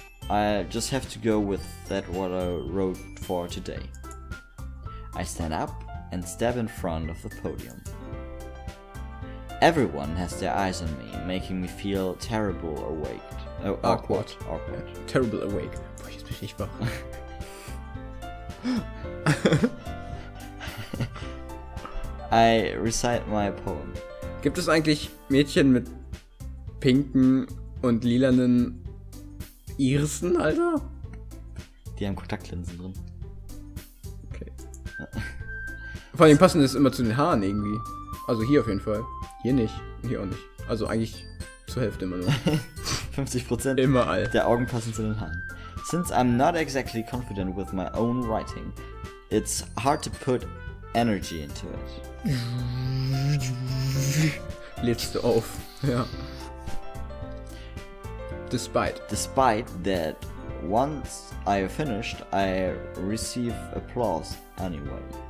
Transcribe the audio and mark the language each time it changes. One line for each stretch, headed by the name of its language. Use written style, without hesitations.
English: I just have to go with what I wrote for today. I stand up and step in front of the podium. Everyone has their eyes on me, making me feel terrible awkward. Terrible awake.
German: Boah, jetzt bin ich nicht wach.
English: I recite my poem.
German: Gibt es eigentlich Mädchen mit pinken und lilanen Irissen, Alter? Die haben Kontaktlinsen drin. Okay. Vor allem passen das immer zu den Haaren irgendwie. Also hier auf jeden Fall. Hier nicht. Hier auch nicht. Also eigentlich zur Hälfte immer nur. 50% Immer all. der Augen passen zu den Haaren.
English: Since I'm not exactly confident with my own writing, it's hard to put energy into it.
German: Lädst du auf. Ja.
English: Despite that, once I finished, I receive applause anyway.